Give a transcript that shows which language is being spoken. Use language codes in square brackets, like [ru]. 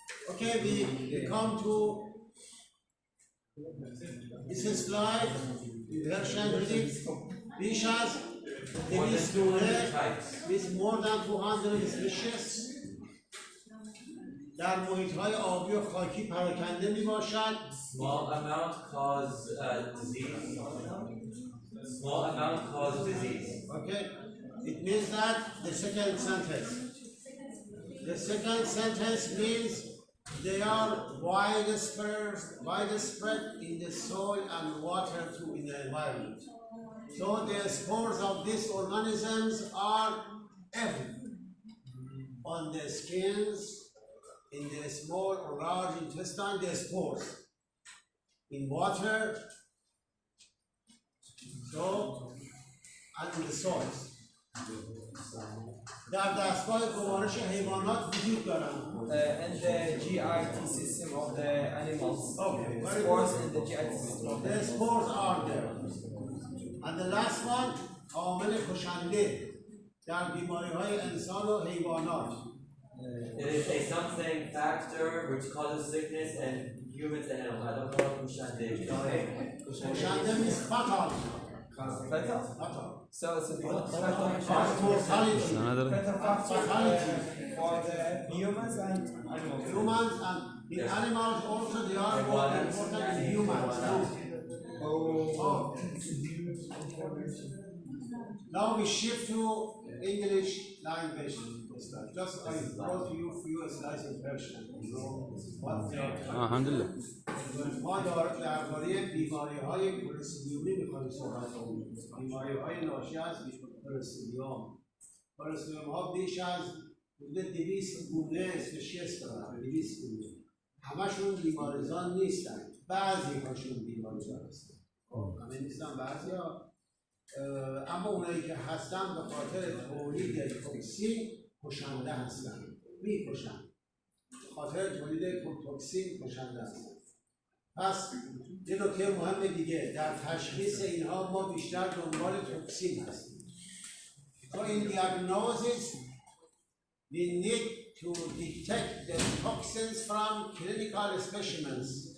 [en] Okay, we come to this slide. Version reading. [fa] بیش از 200 گونه [en] with more than 200 species [fa] در محیط‌های آبی و خاکی پراکنده میباشد. [en] Small amount cause disease. Small amount cause disease. Okay, it means that the second sentence. The second sentence means they are widespread in the soil and water too in the environment. So the spores of these organisms are everywhere. On the skins, in the small or large intestine, the spores. In water, so, and in the soils. [fa] در دستگاه گوارش حیوانات وجود دارند. [en] And the GIT system of the animals. Okay, very Spores good. in the GIT system. The spores are there. And the last one, [fa] عامل کشنده در بیماری‌های انسان و حیوانات. [en] It is a something factor which causes sickness in humans and animals. I don't know what kushande is. کشنده means fatal. Fatal. Fatal. So it's a fatal Mortality. Another. Fatality. for the humans and animals. Humans and in animals also they are more important than humans. Oh. Now we shift to English language. Just I brought you few slides in Persian. You know what they are. [fa] الحمدلله. ما درباره بیماری‌های کلستریومی می‌خوایم صحبت کنیم. بیماری‌های ناشی از کلستریوم. کلستریوم‌ها بیش از حدود 200 گونه اسپشیس دارن. 200 گونه. همشون بیماریزان نیستن. بعضی هاشون بیماریزان هستن. همه نیستن بعضیا. اما اونایی که هستن به خاطر تولید توکسین کشنده هستن. می‌کشن. به خاطر تولید توکسین کشنده هستن. پس یه نکته مهم دیگه در تشخیص اینها ما بیشتر دنبال توکسین هستیم. [en] So in diagnosis we need to detect the toxins from clinical specimens.